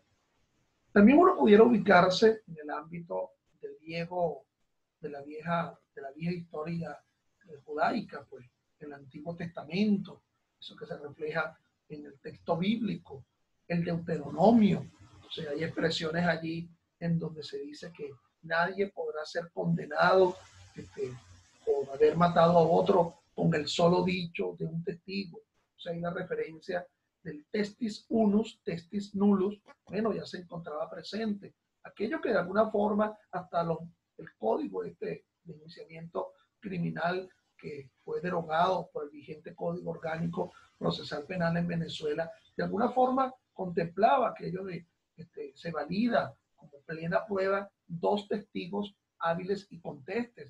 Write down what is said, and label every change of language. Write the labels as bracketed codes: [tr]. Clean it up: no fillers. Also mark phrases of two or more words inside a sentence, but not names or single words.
[es] También uno pudiera ubicarse en el ámbito del viejo, de la vieja historia judaica, pues, el Antiguo Testamento, eso que se refleja en el texto bíblico, el Deuteronomio. O sea, hay expresiones allí en donde se dice que nadie podrá ser condenado por haber matado a otro con el solo dicho de un testigo. O sea, hay una referencia del [la] testis unus, testis nullus, [es] bueno, ya se encontraba presente. Aquello que de alguna forma hasta el código de enjuiciamiento criminal que fue derogado por el vigente Código Orgánico Procesal Penal en Venezuela, de alguna forma contemplaba aquello de se valida como plena prueba dos testigos hábiles y contestes.